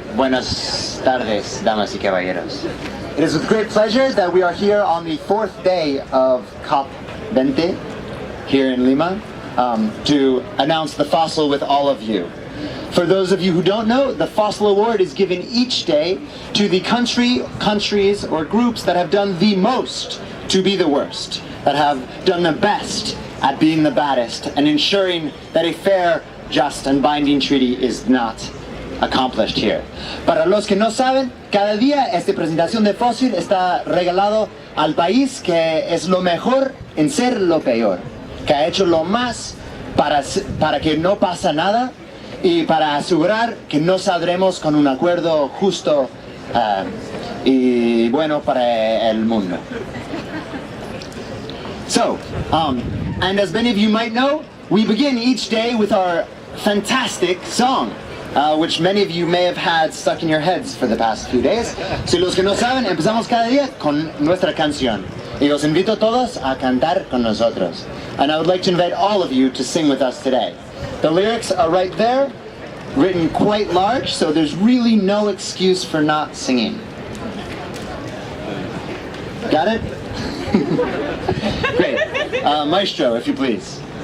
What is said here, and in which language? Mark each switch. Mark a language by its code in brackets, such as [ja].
[es] Buenas tardes, damas y caballeros. [en] It is with great pleasure that we are here on the 4th day of COP20 here in Lima to announce the fossil with all of you. For those of you who don't know, the Fossil Award is given each day to the countries or groups that have done the most to be the worst, that have done the best at being the baddest and ensuring that a fair, just and binding treaty is not accomplished here. [es] Para los que no saben, cada día esta presentación de fósil está regalado al país que es lo mejor en ser lo peor, que ha hecho lo más para que no pasa nada y para asegurar que no saldremos con un acuerdo justo y bueno para el mundo. [en] So, and as many of you might know, we begin each day with our fantastic song, which many of you may have had stuck in your heads for the past few days. [es] Si los que no saben, empezamos cada día con nuestra canción. Y os invito a todos a cantar con nosotros. [en] And I would like to invite all of you to sing with us today. The lyrics are right there, written quite large, so there's really no excuse for not singing. Got it? Great. Maestro, if you please.